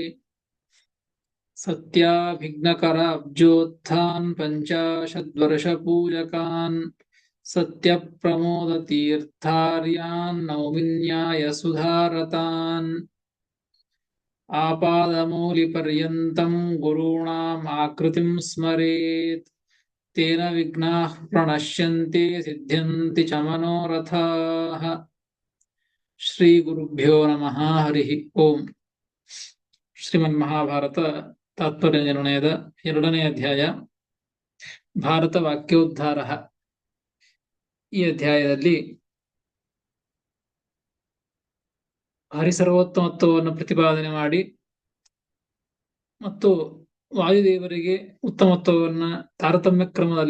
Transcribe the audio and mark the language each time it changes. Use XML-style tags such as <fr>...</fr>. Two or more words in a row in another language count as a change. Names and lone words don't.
<sa>ಸತ್ಯಾಭಿಘ್ನಕರಾಬ್ಜೋತ್ಥಾನ್ ಪಂಚಾಶದ್ವರ್ಷಪೂಜಕಾನ್ ಸತ್ಯಪ್ರಮೋದತೀರ್ಥಾರ್ಯಾನ್ ನೌಮಿನ್ಯಾಯ ಸುಧಾರತಾನ್. ಆಪಾದಮೌಲಿಪರ್ಯಂತಂ ಗುರುಣಾಂ ಆಕೃತಿಂ ಸ್ಮರೇತ್ ತೇನ ವಿಘ್ನಾಃ ಪ್ರಣಶ್ಯಂತಿ ಸಿದ್ಧ್ಯಂತಿ ಚ ಮನೋರಥಾಃ. ಶ್ರೀ ಗುರುಭ್ಯೋ ನಮಃ. ಹರಿ ಓಂ.</sa> <kn>ಶ್ರೀಮನ್ಮಹಾಭಾರತ ತಾತ್ಪರ್ಯ ನಿರ್ಣಯದ 2ನೇ ಅಧ್ಯಾಯ ಭಾರತ ವಾಕ್ಯೋದ್ಧಾರ. ಈ ಅಧ್ಯಾಯದಲ್ಲಿ ಹರಿಸರ್ವೋತ್ತಮತ್ವವನ್ನು ಪ್ರತಿಪಾದನೆ ಮಾಡಿ ಮತ್ತು ವಾಯುದೇವರಿಗೆ ಉತ್ತಮತ್ವವನ್ನ ತಾರತಮ್ಯ ಕ್ರಮದಲ್ಲಿ</kn>